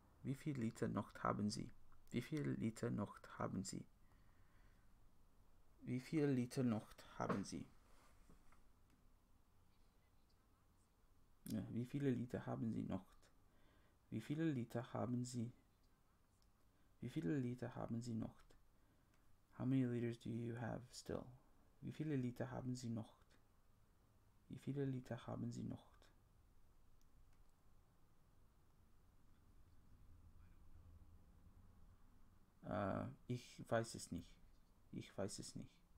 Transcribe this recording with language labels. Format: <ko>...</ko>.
<de>Wie viel Liter noch haben Sie? Wie viel Liter noch haben Sie? Wie viel Liter noch haben Sie? Ja, wie viele Liter haben Sie noch? Wie viele Liter haben Sie? Wie viele Liter haben Sie noch?</de> <en>How many liters do you have still?</en> <de>Wie viele Liter haben Sie noch? Wie viele Liter haben Sie noch? Ich weiß es nicht. Ich weiß es nicht.</de>